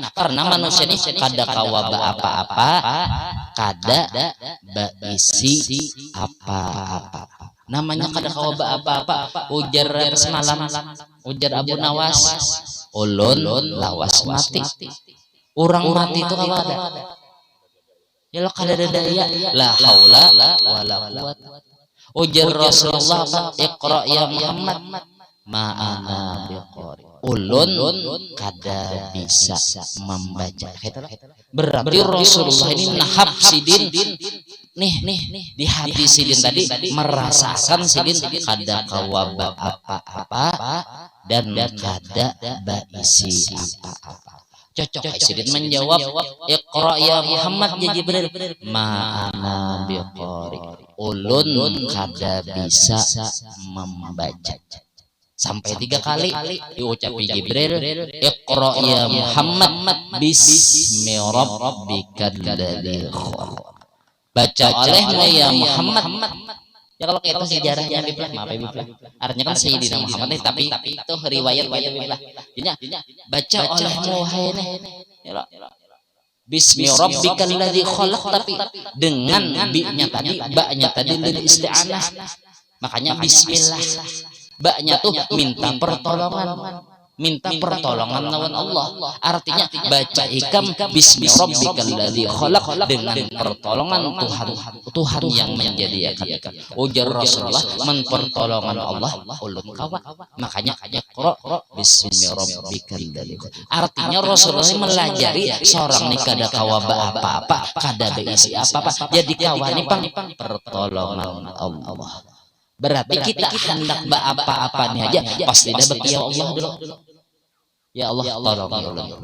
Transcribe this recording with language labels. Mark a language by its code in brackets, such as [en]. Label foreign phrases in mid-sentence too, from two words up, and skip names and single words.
[bjn] Karena manusia ini kada kawa apa-apa, kada berisi apa-apa. Namanya kada kawa apa-apa. Ujar semalam, ujar Abu Nawas, ulun lawas mati. Orang mati itu kawa ada. Ya lo kada ada daya. [ar] لا حول ولا قوة. [bjn] Ujar Rasulullah, [ar] اقرأ يا محمد. ما أنا بقارئ. [bjn] Ulun kada bisa membaca. Berarti Rasulullah ini nahab Sidin. Nih di hati Sidin tadi merasakan Sidin kada kawaba apa-apa dan kada baisi apa-apa. Cocok Sidin menjawab, [ar] اقرأ يا محمد يا جبريل. ما أنا بقارئ. [bjn] Ulun kada bisa membaca. Sampai 3 kali diucapi Jibril, [ar] اقرأ يا محمد باسم ربك الذي خلق. [bjn] Baca olehmu ya Muhammad. Ya kalau kayak itu sejarahnya Biblah, maaf ya Biblah. Artinya kan Sayyidina Muhammad nih, tapi itu riwayat Biblah. Jadinya baca olehmu wahai ya [ar] باسم ربك الذي خلق, [bjn] tapi dengan ba-nya tadi [ar] للاستعانة. [bjn] Makanya bismillah. Baknya tuh minta pertolongan lawan Allah. Artinya baca ikam [ar] باسم ربك الذي خلق [bjn] dengan pertolongan Tuhan yang menjadikan. Ujar Rasulullah, mempertolongan Allah ulun kawa. Makanya [ar] اقرأ باسم ربك الذي خلق. [bjn] Artinya Rasulullah melajari seorang ni kada kawa apa-apa, kada beisi apa-apa. Jadi kawani pang pertolongan Allah. Berarti kita hendak apa-apa nih aja pasti dah ya Allah dulu. Ya Allah tolong.